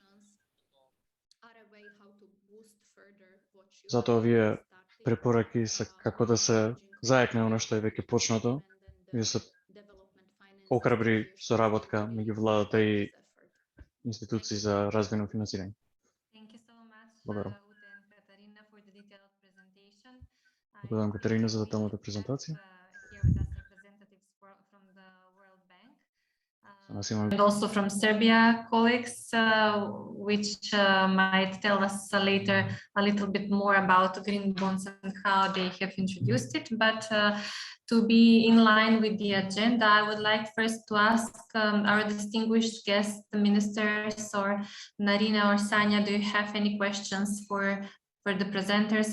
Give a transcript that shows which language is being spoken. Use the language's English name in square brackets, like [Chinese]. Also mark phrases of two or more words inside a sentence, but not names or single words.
[Macedonian] Затоа овие препораки се како да се заекне она што е веќе почнато и да се охрабри соработка меѓу владата и институции за развојно финансирање. Благодарам. Благодарам, Катерина, за деталната презентација. [English] And also from Serbia colleagues, which might tell us later a little bit more about green bonds and how they have introduced it. But to be in line with the agenda, I would like first to ask our distinguished guests, the ministers, or Narina or Sanya, do you have any questions for the presenters?